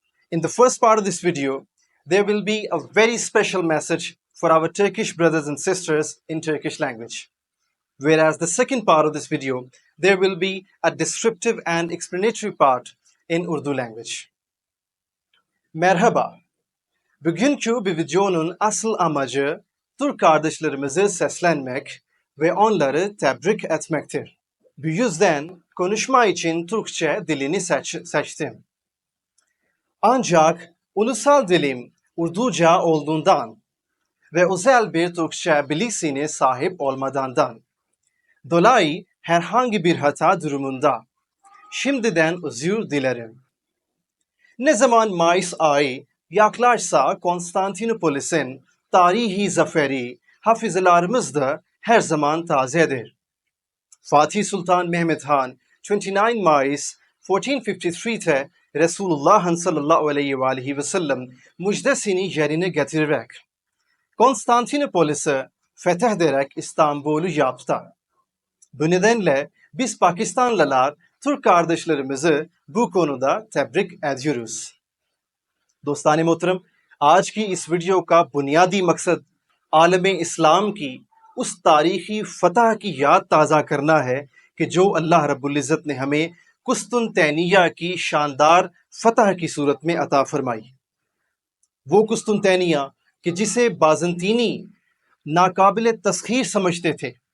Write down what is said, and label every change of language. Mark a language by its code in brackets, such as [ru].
[en] In the first part of this video, there will be a very special message for our Turkish brothers and sisters in Turkish language. Whereas the second part of this video, there will be a descriptive and explanatory part in Urdu language. [tr] Merhaba. Bugünkü bir videonun asıl amacı Türk kardeşlerimizi seslenmek ve onları tebrik etmektir. Bu yüzden konuşma için Türkçe dilini seçtim. Ancak ulusal dilim Urduca olduğundan ve özel bir Türkçe bilgisine sahip olmadığından dolayı herhangi bir hata durumunda şimdiden özür dilerim. Ne zaman Mayıs ayı yaklaşsa Konstantinopolis'in tarihi zaferi hafızalarımızda her zaman tazedir. Fatih Sultan Mehmet Han 29 Mayıs 1453'te Resulullah sallallahu aleyhi ve sellem müjdesini yerine getirerek Konstantinopolis'i fethederek İstanbul'u yaptı. Bu nedenle biz Pakistanlılar Türk kardeşlerimizi bu konuda tebrik ediyoruz. [ur] دوستان محترم، آج کی اس video کا بنیادی مقصد عالم اسلام کی اس تاریخی فتح کی یاد تازہ کرنا ہے کہ جو اللہ رب العزت نے ہمیں قسطنطینیہ کی شاندار فتح کی صورت میں عطا فرمائی۔ وہ قسطنطینیہ کہ جسے بازنطینی ناقابل تسخیر سمجھتے تھے،